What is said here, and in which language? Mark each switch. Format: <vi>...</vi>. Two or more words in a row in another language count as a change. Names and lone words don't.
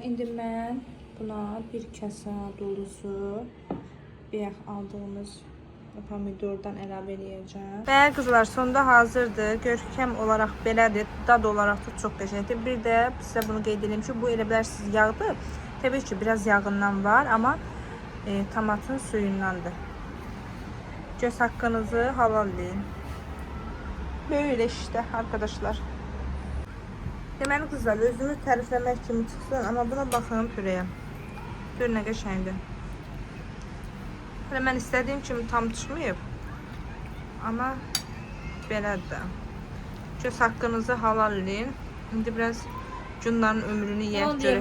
<az>İndi mən buna bir kasa dolusu bayaq aldığımız pomidordan əlavə edəcəm. Və qızlar, sonda hazırdır. Görkəm olaraq belədir. Dad olaraq da çox qəşəngdir. Bir də sizə bunu qeyd edeyim ki, bu elə bilərsiniz yağdır. Təbii ki, biraz yağından var, amma tomatın suyundandır.</az> <tr>Göz hakkınızı halalleyin. Böyle işte arkadaşlar.</tr> <az>Deməli qızlar, özümü tərifləmək kimi çıxsın, amma buna baxın pürəyə. Pür nə qəşəngdir. Hələ mən istədiyim kimi tam çıxmayıb. Amma belədir. Göz haqqınızı halalleyin. İndi biraz günlərin ömrünü yiyək görək.</az>